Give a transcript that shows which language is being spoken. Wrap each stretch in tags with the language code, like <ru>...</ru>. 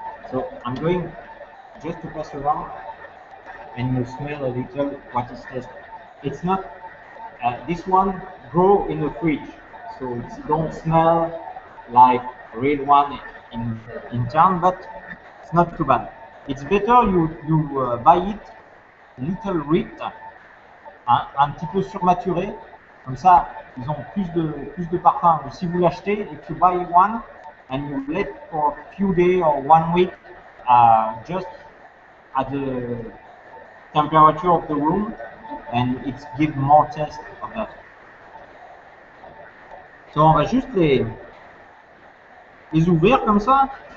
<en>So I'm going just to pass around, and you smell a little what is tasted. It's not, this one grow in the fridge, so it don't smell like real one in town, but it's not too bad. It's better you buy it little ripped, hein,</en> <fr>un petit peu surmaturé, comme ça ils ont plus de parfum. Si vous l'achetez,</fr> <en>if you buy one and you let for a few days or 1 week, just at the temperature of the room, and it gives more taste of that.</en> <fr>So on va juste les ouvrir comme ça.</fr>